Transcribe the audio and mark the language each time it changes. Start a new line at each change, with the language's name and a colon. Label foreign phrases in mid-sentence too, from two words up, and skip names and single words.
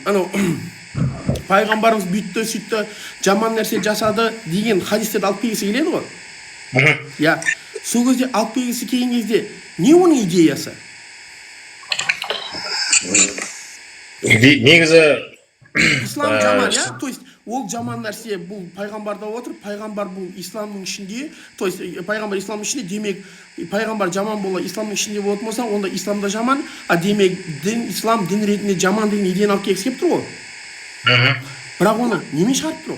Kazakh: Пайғамбарымыз бүйтті, сөйтті, жаман нәрсе жасады деген хадистерді алып келгісі келеді ғой. Я, сол кезде алып келгісі келген кезде не оның идеясы? Негізі ислам жаман, я?
Russian: То есть
Kazakh: ол жаман нәрсе бұл пайғамбарда отыр, пайғамбар бұл исламның ішінде,
Russian: то есть
Kazakh: пайғамбар исламның ішінде, демек пайғамбар жаман бола исламның ішінде болатын болса, онда исламда жаман, демек ислам дін ретінде жаман деген идеяны алып келгісі келіп тұр ғой. Бірақ оны немен шығарып тұр ол?